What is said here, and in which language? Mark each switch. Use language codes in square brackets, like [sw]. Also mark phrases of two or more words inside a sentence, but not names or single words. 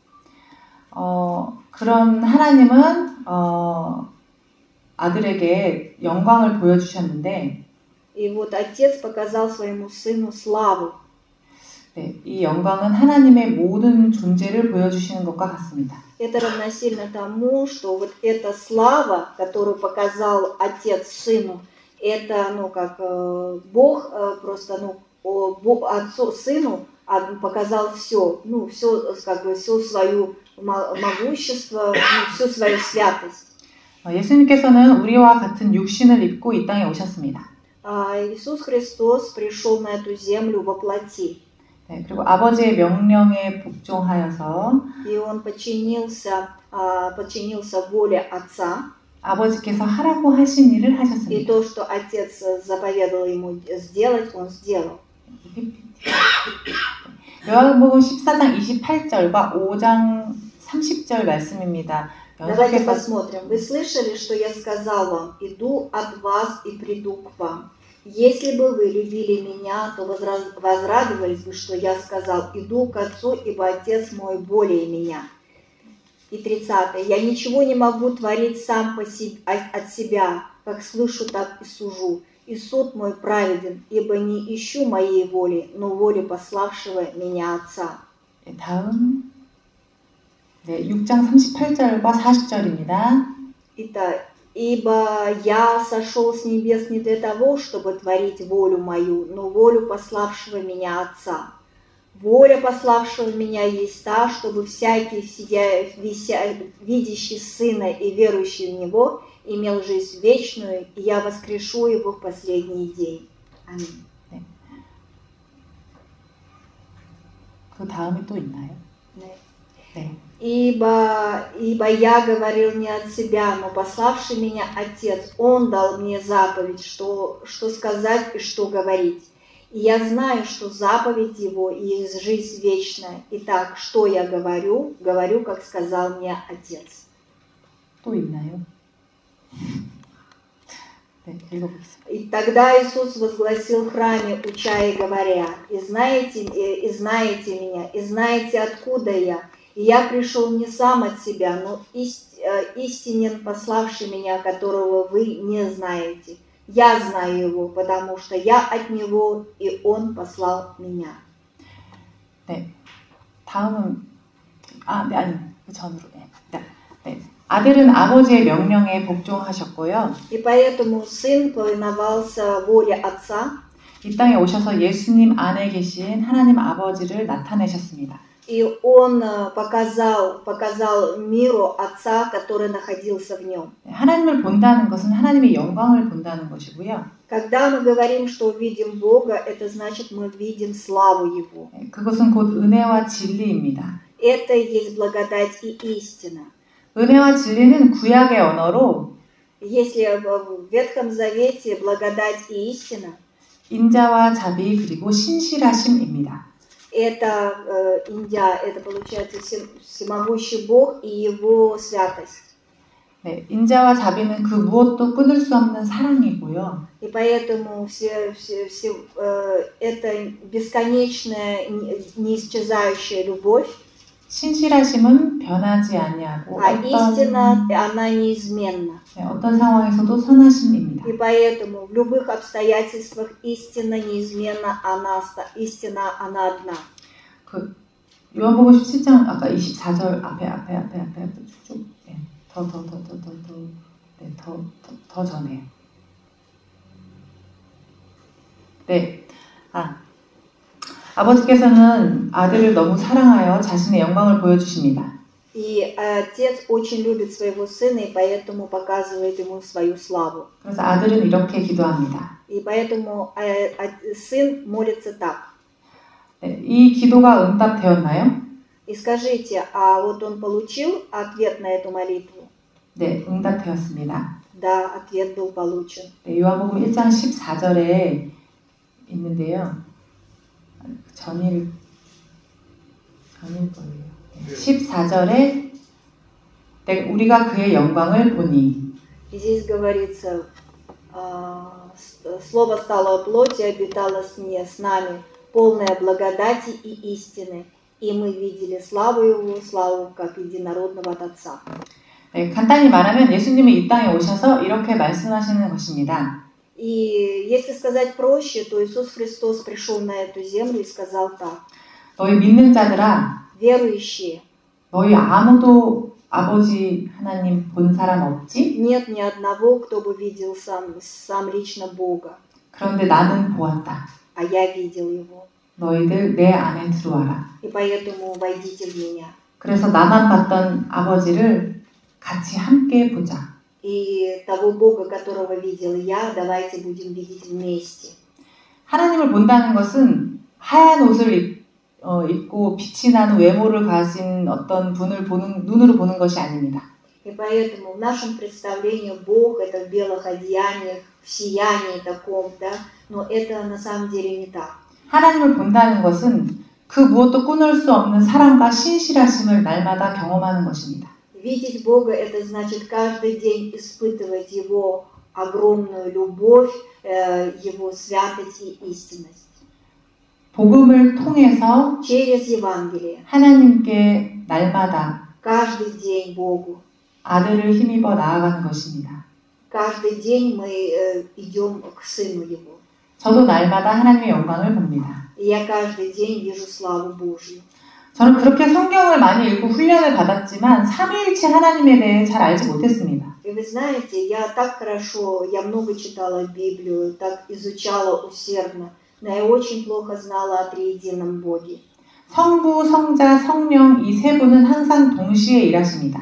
[ko] 그런 하나님은 아들에게 영광을 보여주셨는데 [ru] И вот Отец показал своему Сыну славу. [ko] 네, 이 영광은 하나님의 모든 존재를 보여주시는 것과 같습니다. [ru] Это равносильно тому, что вот эта слава, которую показал Отец Сыну, это, как Бог просто, Отцу, Сыну показал все, все, как бы, все свое могущество, всю свою святость. [ko] 예수님께서는 우리와 같은 육신을 입고 이 땅에 오셨습니다. [ru] Иисус Христос пришел на эту землю во плоти. [ko] 네, 그리고 아버지의 명령에 복종하여서 [ru] И он подчинился воле Отца. [ko] 아버지께서 하라고 하신 일을 [ru] И [ko] 하셨습니다. [ru] то, что Отец заповедовал ему сделать, он сделал. [ko] 요한복음 14장 28절과 5장 30절 말씀입니다. [ru] Давайте посмотрим. Вы слышали, что я сказал вам? Иду от вас и приду к вам. Если бы вы любили меня, то возрадовались бы, что я сказал, иду к Отцу, ибо Отец мой более меня. И 30. Я ничего не могу творить сам от себя, как слышу, так и сужу. И суд мой праведен, ибо не ищу моей воли, но воли пославшего меня Отца. [ko] 다음 6장 38절과 40절입니다. [ru] Итак, ибо я сошел с небес не для того, чтобы творить волю мою, но волю пославшего меня Отца. Воля пославшего меня есть та, чтобы всякий, видящий Сына и верующий в Него, имел жизнь вечную, и я воскрешу его в последний день. Аминь. [ko] 그 다음이 또 있나요? 네. 네. [ru] Ибо я говорил не от себя, но пославший меня Отец, Он дал мне заповедь, что сказать и что говорить. И я знаю, что заповедь Его есть жизнь вечная. Итак, что я говорю, как сказал мне Отец. [ko] 또 있나요? 네, 읽어보겠습니다. [ru] И тогда Иисус возгласил в храме, уча и говоря: и знаете меня, и знаете, откуда я. И я пришел не сам от себя, но истинен пославший меня, которого вы не знаете. Я знаю его, потому что я от него, и он послал меня. [ko] 네, 다음은 그 전으로. 네. 아들은 아버지의 명령에 복종하셨고요. [ru] И поэтому сын повиновался воле отца. [ko] 이 땅에 오셔서 예수님 안에 계신 하나님 아버지를 나타내셨습니다. [ru] И он показал миру Отца, который находился в нем. [ko] 하나님을 본다는 것은 하나님의 영광을 본다는 것이고요. [ru] Когда мы говорим, что видим Бога, это значит, мы видим славу Его. [ko] 그것은 곧 은혜와 진리입니다. [ru] Это есть благодать и истина. [ko] 은혜와 진리는 구약의 언어로 [ru] Если в Ветхом Завете благодать и истина, [ko] 인자와 자비 그리고 신실하심입니다. [ru] это это получается всемогущий Бог и Его святость. [ko] 네, 인자와 자비는 그 무엇도 끊을 수 없는 사랑이고요. [ru] И поэтому это бесконечная, неисчезающая любовь. [ko] 신실하심은 변하지 아니하고 [ru] истина, она неизменна. [ko] 어떤 상황에서도 선하심입니다. [ru] И поэтому в любых обстоятельствах истина неизменна, истина, она одна. [ko] 그 요한복음 17장 아까 24절 앞에 쭉 더 전에요. 네. 아버지께서는 아들을 너무 사랑하여 자신의 영광을 보여주십니다. [ru] И отец очень любит своего сына, и поэтому показывает ему свою славу. [ko] 그래서 아들은 이렇게 기도합니다. [ru] И поэтому сын молится так. [ko] 네, 이 기도가 응답되었나요? [ru] И скажите, а вот он получил ответ на эту молитву? [ko] 네, 응답되었습니다. [ru] Да, ответ был получен. [ko] 네, 요한복음 1장 14절에 있는데요. 전일 거예요. 14절에 우리가 그의 영광을 보니. [ru] Здесь говорится, слово стало плотью, обитало с нами, полное благодати и истины, и мы видели славу его, славу как единородного от Отца. [ko] 네, 간단히 말하면 예수님이 이 땅에 오셔서 이렇게 말씀하시는 것입니다. [ru] И если сказать проще, то Иисус Христос пришел на эту землю и сказал так: [ko] 너희 믿는 자들아, [ru] верующие, [ko] 너희 아무도 아버지 하나님 본 사람 없지? [ru] нет ни одного, кто бы видел сам лично Бога. [ko] 그런데 나는 보았다. [ru] А я видел его. [ko] 너희들 내 안에 들어와라. [ru] И поэтому войдите в меня. [ko] 그래서 나만 봤던 아버지를 같이 함께 보자. [ru] И того Бога, которого видел я, давайте будем видеть вместе. [ko] 하나님을 본다는 것은 하얀 옷을 입고 빛이 나는 외모를 가진 어떤 분을 눈으로 보는 것이 아닙니다. [ru] И поэтому в нашем представлении Бог это в белых одеяниях, в сиянии таком, да, но это на самом деле не так. [ko] 하나님을 본다는 것은 그 무엇도 끊을 수 없는 사랑과 신실하심을 날마다 경험하는 것입니다. [ru] Видеть Бога это значит каждый день испытывать Его огромную любовь, Его святость и истинность. [ko] 복음을 통해서 [ru] Через Евангелие. [ko] 하나님께 날마다 [ru] Каждый день Богу. [ko] 아들을 힘입어 나아가는 것입니다. [ru] Каждый день мы идем к Сыну Его. [ko] 저도 날마다 하나님의 영광을 봅니다. [ru] И я каждый день вижу славу Божью. [ko] 저는 그렇게 성경을 많이 읽고 훈련을 받았지만 삼위일체 하나님에 대해 잘 알지 못했습니다. [ru] И вы знаете, я много читала Библию, так изучала усердно, но я очень плохо знала о триедином Боге. [ko] 성부, 성자, 성령 이 세 분은 항상 동시에 일하십니다.